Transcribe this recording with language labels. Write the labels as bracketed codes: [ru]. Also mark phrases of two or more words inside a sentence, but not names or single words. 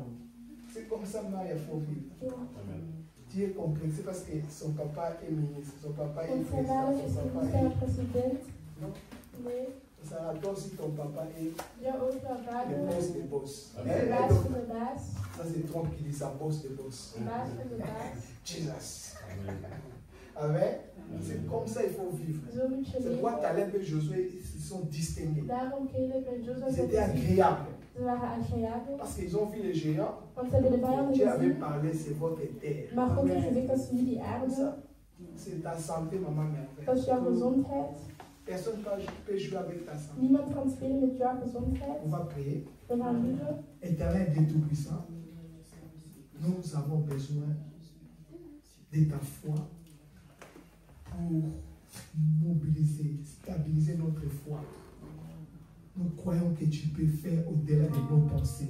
[fr] C'est comme ça, moi, il faut vivre. [nl] Ja. [fr] Tu es complexé parce que son papa est ministre, son papa est [nl] Want zijn [fr] président, [nl] vader is [fr] son papa [nl] minister en [fr] est... [nl] president. [fr] Non. [nl] Nee. [fr] Ça toi aussi ton papa est [nl] Jouw ook jouw [fr] le [nl] vader [fr] boss des boss. [nl] is de baas van de baas. [fr] Ça c'est Trump qui dit ça, boss des boss. [nl] De baas van de baas. [fr] Jesus. Amen. C'est comme ça il faut vivre. [nl] Zo moet je [fr] C'est pourquoi [nl] leven. [fr] Caleb et Josué ils se sont distingués. [nl] Daarom Caleb en Joshua [fr] Ils [nl] zijn [fr] étaient agréables. [nl] Ze waren agréabel. [fr] Parce qu'ils ont vu les géants. [nl] Want ze hebben de vijanden [fr] Dieu avait [nl] gezien. [fr] parlé, c'est votre terre. [nl] Maar God heeft gezegd dat is jullie aarde. [fr] Ça, c'est ta santé, maman. [nl] Dat is jouw gezondheid. [fr] Personne ne peut jouer avec ta santé. [nl] Niemand kan spelen met jouw gezondheid. [fr] On va prier. [nl] We gaan bidden. [fr] Éternel Dieu Tout-Puissant, nous avons besoin de ta foi pour mobiliser, stabiliser notre foi. Nous croyons que tu peux faire au-delà de nos pensées.